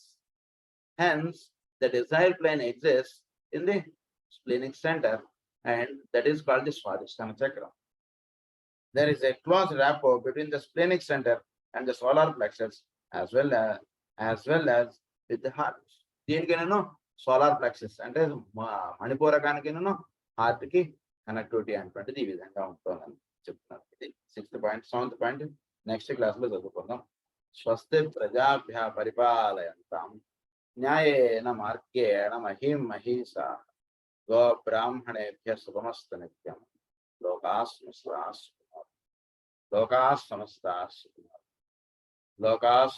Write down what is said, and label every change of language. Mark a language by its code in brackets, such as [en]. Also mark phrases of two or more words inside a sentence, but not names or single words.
[en] Hence, the desire plane exists in the splenic center, and that is called the Swadhisthana chakra. There is a close rapport between the splenic center and the solar plexus as well as with the heart. [te] దీనికైనా [en] solar plexus [te] అంటే మణిపూరకానికైనా హార్ట్ కి కనెక్టివిటీ అనేటువంటిది ఈ విధంగా ఉంటుందని చెప్తున్నారు. ఇది 6th పాయింట్. 7th పాయింట్ [en] next class [te] లో చదువుకుందాం. [sa] స్వస్తి ప్రజాభ్య పరిపాలయంతాం న్యాయేన మార్గేణ మహీం మహీసా గో బ్రాహ్మణేభ్య శుభమస్తు నిత్యం. లోకాః సమస్తాః సుఖినో.